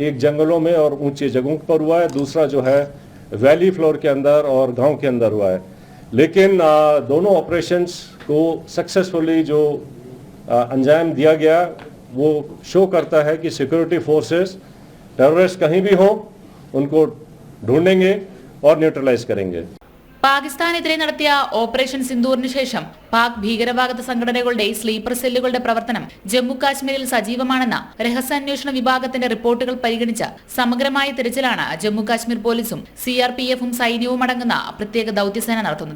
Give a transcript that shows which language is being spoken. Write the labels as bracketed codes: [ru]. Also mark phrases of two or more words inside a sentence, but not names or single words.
[hi] एक जंगलों में और ऊंची जगहों पर हुआ है, दूसरा जो है [en] valley floor [hi] के अंदर और गांव के अंदर हुआ है. लेकिन दोनों ऑपरेशंस को सक्सेसफुली जो अंजाम दिया गया वो शो करता है कि [en] security forces terrorist [hi] कहीं भी हों उनको ढूंढेंगे और न्यूट्रलाइज करेंगे. [ml] പാകിസ്ഥാനെതിരെ നടത്തിയ ഓപ്പറേഷൻ സിന്ദൂറിന് ശേഷം പാക് ഭീകരവാദ സംഘടനകളുടെ സ്ലീപ്പർ സെല്ലുകളുടെ പ്രവർത്തനം ജമ്മു കാശ്മീരിൽ സജീവമാണെന്ന രഹസ്യാന്വേഷണ വിഭാഗത്തിന്റെ റിപ്പോർട്ടുകൾ പരിഗണിച്ച സമഗ്രമായ തിരച്ചിലാണ് ജമ്മു കാശ്മീർ പോലീസും CRPFും സൈന്യവും അടങ്ങുന്ന പ്രത്യേക ദൌത്യസേന നടത്തുന്നത്.